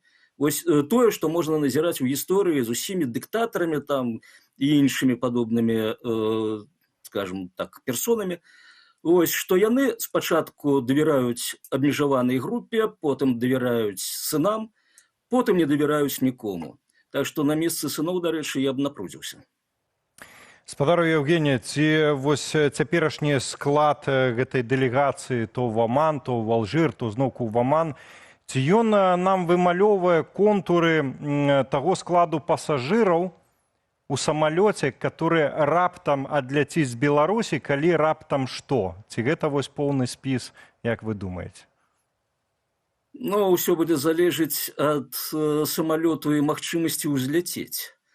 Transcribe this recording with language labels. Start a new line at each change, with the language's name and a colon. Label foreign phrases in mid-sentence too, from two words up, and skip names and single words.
Belarusian: Вось тое, што можна назіраць у гісторыі з усімі дыктатарамі там і іншымі падобнымі, скажем так, персонамі, ось, што яны спачатку давяраюць абмежаванай групе, потым давяраюць сынам, потым не давяраюць нікому. Так што на месцы сыноў, дарэчы, я б напрудзіўся. Спадару Евгения, ці вось цяперашні склад гэтай дэлегацыі
Russian: то в Оман, то в Алжир,
Belarusian: то зноўку в Оман, ці ён нам вымалёвае контуры таго складу пасажыраў у самалёце, который раптам адляціць з Беларусі, калі раптам што? Ці гэта вось поўны спіс, як вы думаеце? Ну, ўсё будзе залежыць ад самалёту і магчымасці ўзляцець.